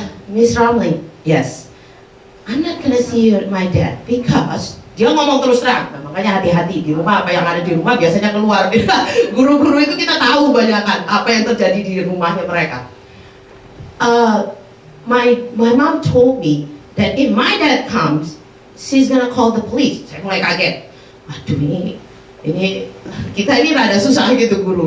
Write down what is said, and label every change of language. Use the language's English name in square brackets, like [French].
[English] Miss Romley, yes, I'm not gonna see my dad because [Indonesian] dia ngomong terus terang. Nah, makanya hati-hati di rumah, apa yang ada di rumah biasanya keluar. Guru-guru itu kita tahu banyak kan apa yang terjadi di rumahnya mereka. [English] My mom told me that if my dad comes, she's gonna call the police. [Indonesian] Saya mulai kaget. Aduh, ini kita ini rada susah gitu guru.